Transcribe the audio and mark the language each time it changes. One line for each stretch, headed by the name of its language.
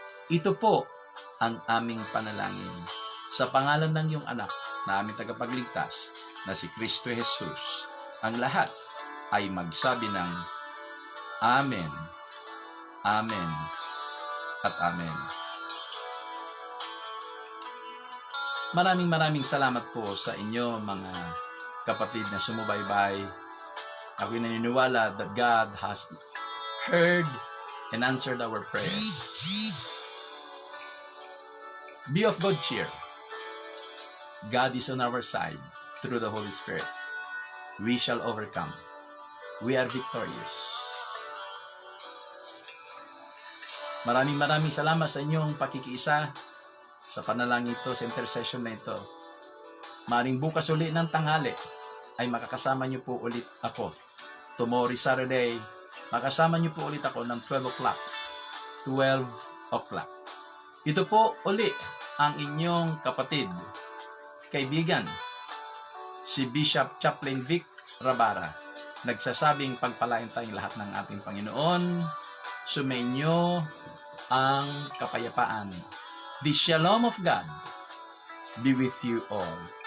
Filipino: Ito po ang aming panalangin. Sa pangalan ng iyong anak na aming tagapagligtas na si Kristo Jesus, ang lahat ay magsabi ng Amen, Amen, at Amen. Maraming salamat po sa inyo, mga kapatid na sumubaybay. Ako'y naniniwala
English: that God has heard and answered our prayers. Be of good cheer. God is on our side through the Holy Spirit. We shall overcome. We are victorious.
Filipino: Maraming salamat sa inyong pakikiisa sa panalangin ito, sa intercession na ito. Maring bukas uli ng tanghali ay makakasama niyo po ulit ako.
English: Tomorrow Saturday,
Filipino: makasama niyo po ulit ako ng 12 o'clock. 12 o'clock. Ito po uli ang inyong kapatid, kaibigan, si Bishop Chaplain Vic Rabara, nagsasabing pagpalain tayong lahat ng ating Panginoon, sumainyo ang kapayapaan.
English: The Shalom of God be with you all.